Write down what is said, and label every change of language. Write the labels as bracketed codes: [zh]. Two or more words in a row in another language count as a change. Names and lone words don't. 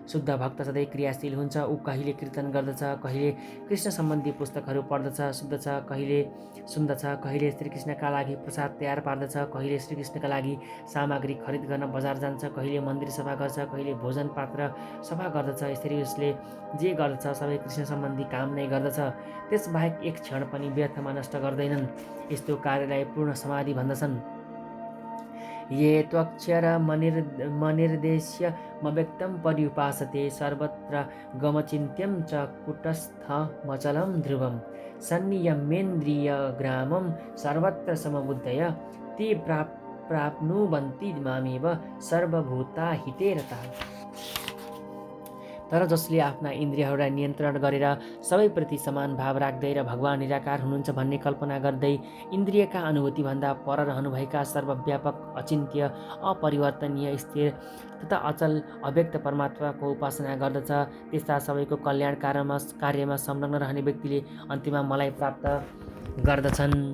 [ne] शुद्ध भक्त सधैँ क्रियाशील हुन्छ। ऊ कहिले कीर्तन गर्दछ, कहिले कृष्ण सम्बन्धी पुस्तकहरू पढ्दछ, सुत्दछ, कहिले सुन्दछ, कहिले श्रीकृष्णका लागि प्रसाद तयार पार्दछ, कहिले श्रीकृष्णका लागि सामग्री खरिद गर्न बजार जान्छ, कहिले मन्दिर सफा गर्छ, कहिले भोजन पात्र सफा गर्दछ। यसरी उसले जे गर्दछ सबै कृष्ण सम्बन्धी काम नै गर्दछ। त्यसबाहेक एक क्षण पनि व्यर्थमा नष्ट गर्दैनन्। यस्तो कार्यलाई पूर्ण समाधि भन्दछन्। [sa] ये त्वक्षर मनिर्देश्यमव्यक्तं पर्युपासते सर्वत्र गमचिन्त्यं च कुटस्थमचलं ध्रुवं सन्नियमेन्द्रियग्रामं सर्वत्र समबुद्धय ते प्राप्नुवन्ति मामेव सर्वभूताहिते रताः। [ne] तर जसले आफ्ना इन्द्रियहरूलाई नियन्त्रण गरेर सबैप्रति समान भाव राख्दै र भगवान निराकार हुनुहुन्छ भन्ने कल्पना गर्दै इन्द्रियका अनुभूतिभन्दा पर रहनुभएका सर्वव्यापक, अचिन्त्य, अपरिवर्तनीय, स्थिर तथा अचल अव्यक्त परमात्माको उपासना गर्दछ, त्यस्ता सबैको कल्याण कार्यमा संलग्न रहने व्यक्तिले अन्त्यमा मलाई प्राप्त गर्दछन्।